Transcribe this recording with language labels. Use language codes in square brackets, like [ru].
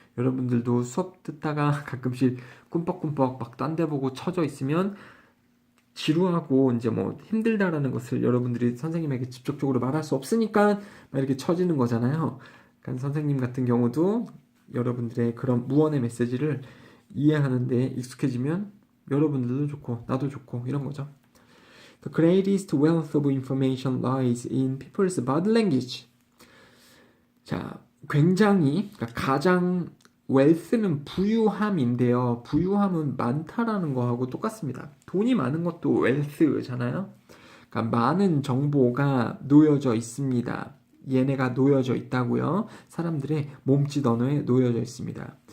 [ko] 여러분들도 수업 듣다가 가끔씩 꿈뻑꿈뻑 막 딴 데 보고 쳐져 있으면 지루하고 이제 뭐 힘들다라는 것을 여러분들이 선생님에게 직접적으로 말할 수 없으니까 막 이렇게 쳐지는 거잖아요. 그러니까 선생님 같은 경우도 여러분들의 그런 무언의 메시지를 이해하는데 익숙해지면 여러분들도 좋고 나도 좋고 이런 거죠. [en] The greatest wealth of information lies in people's body language. [ko] 자, 굉장히 그러니까 가장 웰스는 부유함인데요. 부유함은 많다라는 거하고 똑같습니다. 돈이 많은 것도 웰스잖아요. 그러니까 많은 정보가 놓여져 있습니다. 얘네가 놓여져 있다고요. 사람들의 몸짓 언어에 놓여져 있습니다.